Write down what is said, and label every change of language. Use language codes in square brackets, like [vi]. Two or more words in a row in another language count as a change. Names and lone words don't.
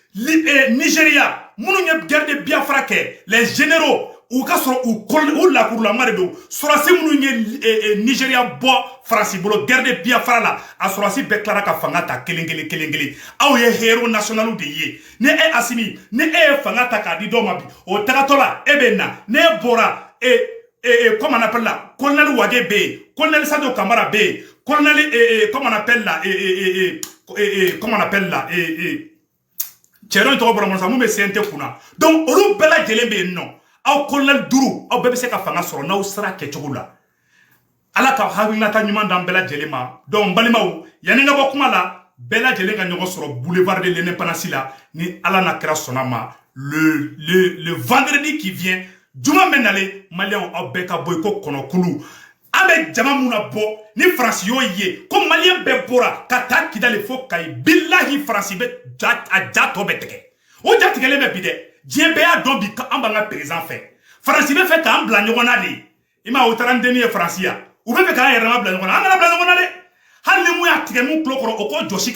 [bm] Nigeria minnu ye [fr] guerre de Biafra [bm] kɛ [fr] les généraux [bm] u ka sɔrɔ u lakurulama de don Surasi minnu ye Nigeria bɔ Faransi bolo [fr] guerre de Biafra [bm] la a Surasi bɛɛ tilara ka fanga ta kelen kelen aw ye [fr] héros nationaux [bm] de ye ni e Asimi ni e ye fanga ta k'a di dɔw ma bi o tagatɔ la e bɛ na ne bɔra [fr] comment on appelle là [bm] colonel Wage bɛ yen colonel Sadio Kamara bɛ yen colonel [fr] comment on appelle là comment on appelle là [bm] cɛ dɔ tɔgɔ bɔra mɔnsa mun bɛ CNT kunna donc olu bɛɛ lajɛlen bɛ yen nɔ aw colonel 5 aw bɛɛ bɛ se ka fanga sɔrɔ n'aw sera kɛcogo la ala ka hakilinata ɲuman d'an bɛɛ lajɛlen ma donc balimaw yanni ka bɔ kuma la bɛɛ lajɛlen ka ɲɔgɔn sɔrɔ [fr] boulevard de l'indépendance [bm] la ni ala n'a kɛra sɔnna ma [fr] le vendredi qui vient [bm] juma bɛ nalen maliyɛnw aw bɛɛ ka bɔ i ko kɔnɔkulu an bɛ jama mun na bɔ ni Faransi y'o ye ko maliyɛn bɛɛ bɔra ka taa Kidali fo Kayi bilahi Faransi bɛ a ja tɔ bɛ tigɛ o ja tigɛlen bɛ bi dɛ diɲɛ bɛɛ y'a dɔn bi an b'an ka président fɛ Faransi bɛ fɛ k'an bila ɲɔgɔn na de i ma o taara n denni ye Faransi ya u bɛ fɛ k'an yɛrɛma bila ɲɔgɔn na an kana bila ɲɔgɔn na dɛ hali ni mun y'a tigɛ mun tulo kɔrɔ o k'o jɔsi